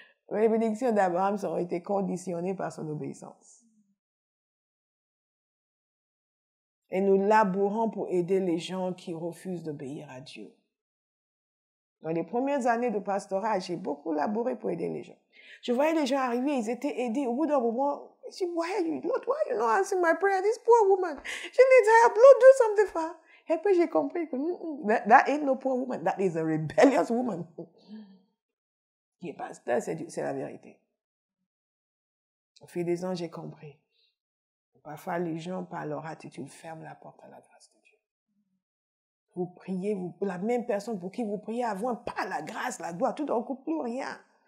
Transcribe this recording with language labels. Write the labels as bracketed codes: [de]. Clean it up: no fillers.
[fr] Les bénédictions d'Abraham ont été conditionnées par son obéissance. Et nous labourons pour aider les gens qui refusent d'obéir à Dieu. Dans les premières années de pastorat, j'ai beaucoup labouré pour aider les gens. Je voyais les gens arriver, ils étaient aidés. Au bout d'un moment, je dis, [en] Lord, why are you not answering my prayer? This poor woman, she needs help. Lord, do something for her. [fr] Et après, j'ai compris que [en] that ain't no poor woman. That is a rebellious woman. [fr] Qui est pasteur, c'est la vérité. Au fil des ans, j'ai compris. Parfois, les gens, par leur attitude, ferment la porte à la grâce de Dieu. Vous priez, la même personne pour qui vous priez avant, pas la grâce, la gloire, tout d'un coup, plus rien.